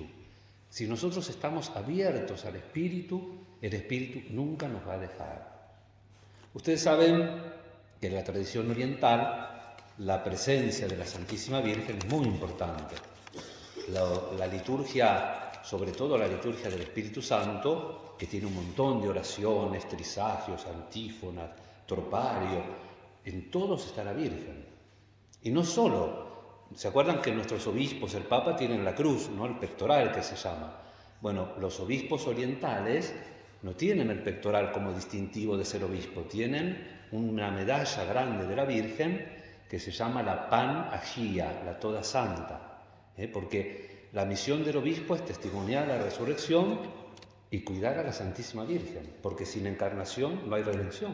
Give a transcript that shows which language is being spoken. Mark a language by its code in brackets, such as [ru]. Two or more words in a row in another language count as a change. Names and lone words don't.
[es] Si nosotros estamos abiertos al Espíritu, el Espíritu nunca nos va a dejar. Ustedes saben que en la tradición oriental la presencia de la Santísima Virgen es muy importante. La liturgia, sobre todo la liturgia del Espíritu Santo, que tiene un montón de oraciones, trisagios, antífonas, tropario, en todos está la Virgen. Y no solo, ¿se acuerdan que nuestros obispos, el Papa, tienen la cruz, ¿no? El pectoral que se llama? Bueno, los obispos orientales no tienen el pectoral como distintivo de ser obispo, tienen una medalla grande de la Virgen que se llama la Pan Agía, la Toda Santa, porque la misión del obispo es testimoniar la resurrección y cuidar a la Santísima Virgen, porque sin encarnación no hay redención.